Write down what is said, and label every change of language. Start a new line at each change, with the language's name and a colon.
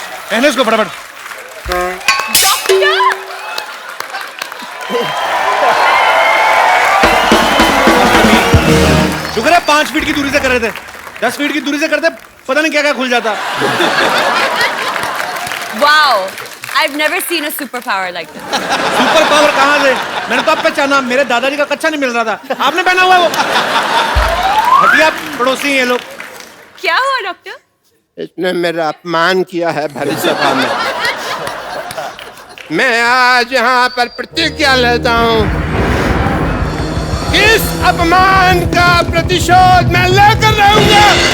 Hindi: पहने इसको फटाफट। शुक्र है 5 फीट की दूरी से कर रहे थे। 10 फीट की दूरी से करते पता नहीं क्या क्या खुल जाता।
English: Wow. I've never seen a superpower like this.
Hindi: Super power कहाँ से? मैंने तो अब पहचाना, मेरे दादाजी का कच्चा नहीं मिल रहा था। आपने पहना हुआ है वो? हटिया पड़ोसी ये लोग। क्या हुआ डॉक्टर? इसने मेरा अपमान किया है भरी सभा में. मैं आज यहाँ पर प्रतिज्ञा लेता हूँ. इस अपमान का प्रतिशोध मैं लेकर रहूंगा.